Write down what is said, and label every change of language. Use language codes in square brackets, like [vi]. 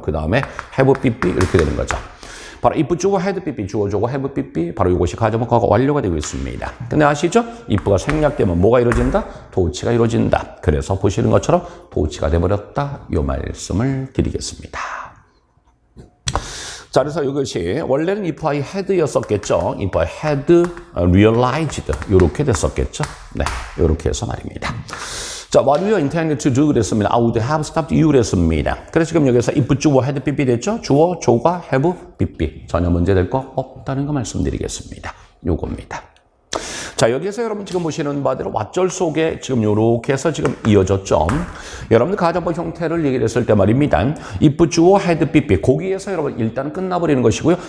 [ko] 그 다음에 have 삐삐 이렇게 되는 거죠. 바로 if 주어 had 삐삐 주어 조고 have 삐삐 바로 이것이 가정법 과거 완료가 되고 있습니다. 근데 아시죠? if가 생략되면 뭐가 이루어진다? 도치가 이루어진다. 그래서 보시는 것처럼 도치가 돼버렸다. 이 말씀을 드리겠습니다. 자, 그래서 이것이 원래는 [en] if I had [ko] 였었겠죠. [en] if I had realized [ko] 이렇게 됐었겠죠. 네, 이렇게 해서 말입니다. [en] 자, what you intended to do [ko] 그랬습니다. [en] I would have stopped you 그랬습니다. [ko] 그래서 지금 여기서 if 주어 had 삐삐 됐죠? 주어 조가 have 삐삐 전혀 문제 될 거 없다는 거 말씀드리겠습니다. 요겁니다. 자, 여기에서 여러분 지금 보시는 바대로 왓절 속에 지금 요렇게 해서 지금 이어졌죠. 여러분들 가정법 형태를 얘기를 했을 때 말입니다. if 주어 had 삐삐 거기에서 여러분 일단 끝나버리는 것이고요.